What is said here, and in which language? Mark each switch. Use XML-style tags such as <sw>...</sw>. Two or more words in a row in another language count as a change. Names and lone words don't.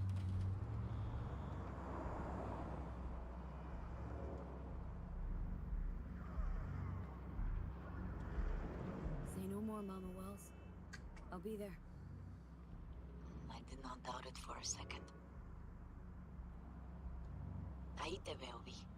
<en>Say no more, Mama Wells. I'll be there. I did not doubt it for a second.</en> <es>Ahí te veo, Vi.</es>